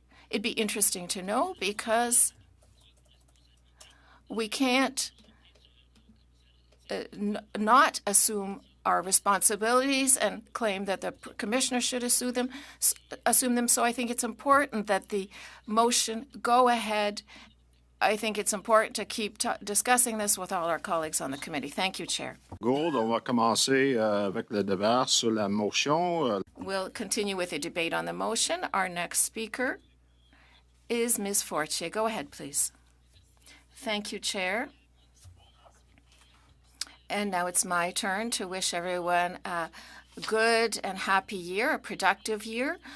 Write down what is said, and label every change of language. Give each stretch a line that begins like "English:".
English: It'd be interesting to know, because we can't not assume our responsibilities and claim that the commissioner should assume them. So I think it's important that the motion go ahead. I think it's important to keep discussing this with all our colleagues on the committee. Thank you, Chair.
French: Gould, on va commencer avec le débat sur la motion.
English: We'll continue with the debate on the motion. Our next speaker is Ms. Fortier. Go ahead, please. Thank you, Chair. And now it's my turn to wish everyone a good and happy year, a productive year.